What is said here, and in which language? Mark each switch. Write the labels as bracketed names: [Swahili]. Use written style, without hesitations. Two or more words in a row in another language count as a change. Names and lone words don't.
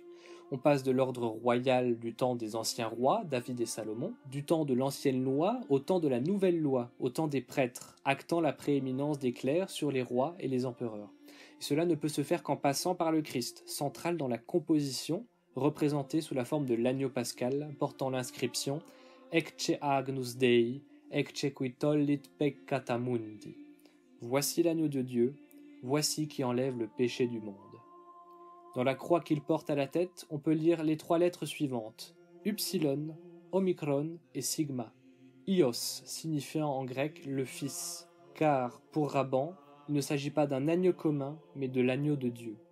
[French] On passe de l'ordre royal du temps des anciens rois, David et Salomon, du temps de l'ancienne loi au temps de la nouvelle loi, au temps des prêtres, actant la prééminence des clercs sur les rois et les empereurs. Et cela ne peut se faire qu'en passant par le Christ, central dans la composition, représenté sous la forme de l'agneau pascal, portant l'inscription « [Latin] Ecce agnus Dei, ecce qui tollit peccata mundi ». [French] Voici l'agneau de Dieu, voici qui enlève le péché du monde. Dans la croix qu'il porte à la tête, on peut lire les 3 lettres suivantes, Upsilon, Omicron et Sigma. Ios, signifiant en grec le Fils, car, pour Raban, il ne s'agit pas d'un agneau commun, mais de l'agneau de Dieu.